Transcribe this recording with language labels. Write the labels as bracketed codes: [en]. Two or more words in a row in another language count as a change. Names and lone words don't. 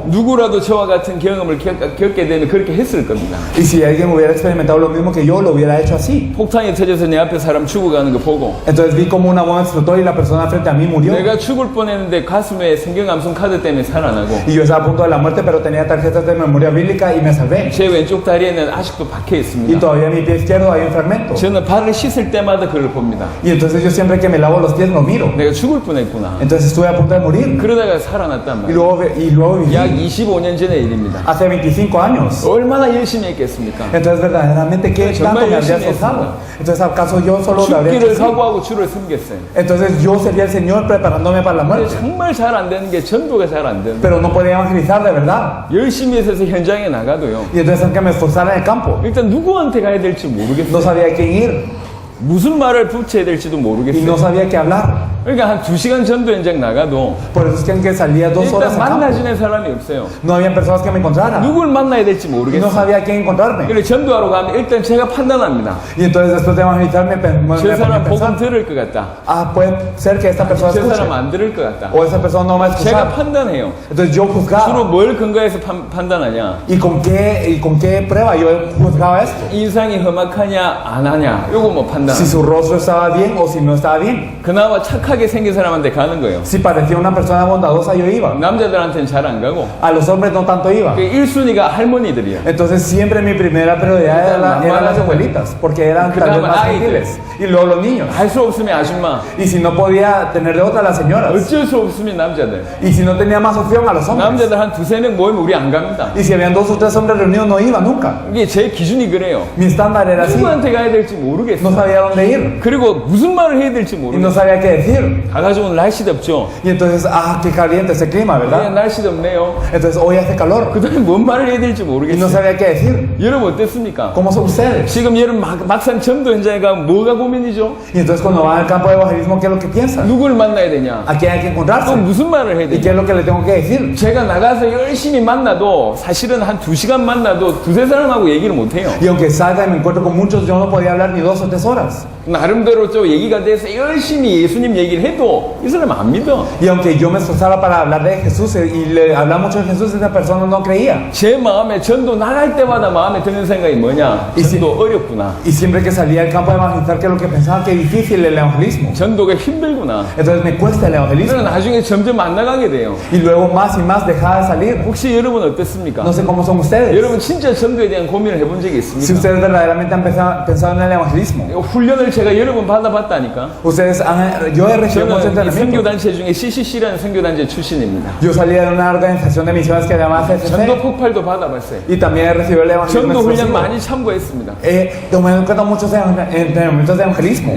[ko] 누구라도 저와 같은 경험을 겪게 되면 그렇게 했을 겁니다. [es] Y si alguien hubiera experimentado lo mismo que yo, lo hubiera hecho así. [ko] 폭탄이 터져서 내 앞에 사람 죽어가는 거 보고 [es] Entonces vi como una bomba explotó y la persona frente a mí murió. [ko] 내가 죽을 뻔했는데 가슴에 성경 암송 카드 때문에 살아나고 [es] Y yo estaba a punto de la muerte, pero tenía tarjetas de memoria bíblica y me salvé. [ko] 제 왼쪽 다리에는 아직도 박혀 [es] y [ko] 있습니다. [es] todavía en mi pie izquierdo hay un fragmento. [ko] 저는 발을 씻을 때마다 그걸 봅니다. [es] Y entonces yo siempre que me lavo los pies lo miro. [ko] 내가 죽을 뻔했구나. [es] Entonces estuve a punto de morir. [ko] 그러다가 살아났단 [es] Y [ko] 말이에요. [es] luego viví [ko] 약 25년 전의 일입니다. [es] hace 25 años. [ko] 얼마나 열심히 했겠습니까? [es] Entonces verdaderamente qué tanto me habría esforzado. Entonces acaso yo solo lo habría hecho [ko] 죽기를 [es] así. [ko] 각오하고 주를 섬겼어요. [es] Entonces yo sería el Señor preparándome para la [ko] 근데 [es] muerte. [ko] 정말 잘 안 되는 게 전도가 잘 안 되는. [es] Pero no podía evangelizar de verdad. [ko] 열심히 해서 현장에 나가도요. [es] Y entonces aunque me esforzara en el campo, [ko] 일단 누구한테 가야 될지 [es] no [ko] 모르겠어요. [es] sabía a quién ir [ko] 무슨 말을 붙여야 될지도 [es] y [ko] 모르겠어요. [es] no sabía qué hablar. [ko] 그러니까 한 2시간 전도 현장 나가도 [es] Por eso es que aunque salía 2 horas [ko] 일단 [es] al campo, [ko] 만나지는 사람이 없어요. [es] no había personas que me encontraran. [ko] 누굴 만나야 될지 [es] Y no [ko] 모르겠어요. [es] sabía a quién encontrarme. [ko] 그래서 전도하러 가면 일단 제가 판단합니다. [es] Y entonces después de evangelizar me ponía [ko] 저 [es] a [ko] 사람 복음 [es] pensar, [ko] 들을 것 같다. [es] ah, puede ser que esta persona [ko] 저 [es] escuche [ko] 사람 안 들을 것 같다. [es] o esa persona no va a [ko] 제가 [es] escuchar. [ko] 판단해요. [es] Entonces yo [ko] 주로 [es] juzgaba. [ko] 뭘 근거해서 판단하냐? [es] ¿Y con qué prueba yo juzgaba esto? [ko] 인상이 험악하냐 안 하냐 요거 뭐 판단. [es] Si su rostro estaba bien o si no estaba bien. [ko] 그나마 착하게 생긴 사람한테 가는 거예요. [es] Si parecía una persona bondadosa yo iba. [ko] 남자들한테는 잘 안 가고 [es] A los hombres no tanto iba. [ko] 그 1순위가 할머니들이에요. [es] Entonces siempre mi primera prioridad eran las abuelitas, porque eran tal vez más gentiles. Y luego los niños. [ko] 할 수 없으면 아줌마, [es] Y si no podía tener de otra, las señoras. [ko] 어쩔 수 없으면 남자들. [es] Y si no tenía más opción, a los hombres. [ko] 남자들 한 2-3명 모이면 우리 안 갑니다. [es] Y si habían 2 o 3 hombres reunidos, no iba nunca. [ko] 이게 제 기준이 그래요. [es] Mi estándar era así. [ko] 누구한테 가야 될지 [es] No [ko] 모르겠어요. [es] sabía dónde ir. [ko] 그리고 무슨 말을 해야 될지 [es] Y no [ko] 모르겠어요. [es] sabía qué decir. [ko] 가가지고 오늘 날씨 덥죠? [es] Y entonces, ah, qué caliente ese clima, [ko] 네, [es] ¿verdad? [ko] 날씨 덥네요. [es] Entonces hoy hace calor. [ko] 그 다음에 뭔 말을 해야 될지 [es] Y no [ko] 모르겠어요. [es] sabía qué decir. [ko] 여러분 어땠습니까? [es] ¿Cómo son ustedes? [ko] 지금 여러분 막상 전도 현장에 가면 뭐가 고민이죠? [es] Y entonces cuando van al campo de evangelismo, ¿qué es lo que piensan? [ko] 누굴 만나야 되냐? [es] ¿A quién hay que [ko] 또 [es] encontrarse? [ko] 무슨 말을 해야 [es] ¿Y [ko] 되냐? [es] qué es lo que le tengo que decir? [ko] 제가 나가서 열심히 만나도 사실은 한 2시간 만나도 2-3사람하고 얘기를 못해요. [es] Y aunque salga y me encuentro con muchos, yo no podía hablar ni 2 o 3 horas. [ko] 나름대로 좀 얘기가 돼서 열심히 예수님 얘기를 해도 이 사람 안 믿어. [es] Y aunque yo me esforzara para hablar de Jesús y le hablaba mucho de Jesús, esa persona no creía. [ko] 제 마음에 전도 나갈 때마다 마음에 드는 생각이 뭐냐? 전도 어렵구나. [es] Y siempre que salía al campo de evangelizar, que es lo que pensaba que difícil el evangelismo. [ko] 전도가 힘들구나. [es] Entonces me cuesta el evangelismo. [ko] 그래서 나중에 점점 안 나가게 돼요. [es] Y luego más y más dejaba de salir. [ko] 혹시 여러분 어땠습니까? [es] No sé cómo son ustedes. [ko] 여러분 진짜 전도에 대한 고민을 해본 적이 [es] Si [ko] 있습니까? [es] ustedes verdaderamente han pensado en el evangelismo. [ko] 훈련을 제가 여러 번 받아봤다니까. [es] Yo he recibido muchos [ko] 저는 이 [es] entrenamientos. [ko] 선교단체 중에 CCC라는 선교단체 출신입니다. [es] Yo salí de una organización de misiones que se llama [ko] 전도 [es] CCC. [ko] 폭발도 받아봤어요. [es] Y también he recibido el evangelismo [ko] 전도 훈련 [es] explosivo. [ko] 많이 참고했습니다. [es] Tomé en cuenta muchos entrenamientos de evangelismo.